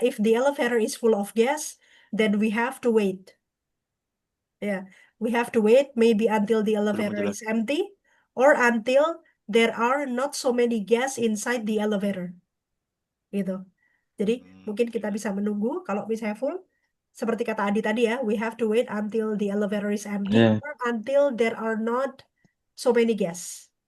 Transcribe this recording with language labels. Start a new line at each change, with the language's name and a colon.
English: if the elevator is full of gas, then we have to wait. Yeah, we have to wait maybe until the
Indonesian: Belum
English: elevator
Indonesian: menjelaskan.
English: is empty or until there are not so many gas inside the elevator.
Indonesian: Gitu. Jadi mungkin kita bisa menunggu kalau misalnya full. Seperti kata Adi tadi ya,
English: we have to wait until the elevator is empty Yeah. or until there are not so many gas.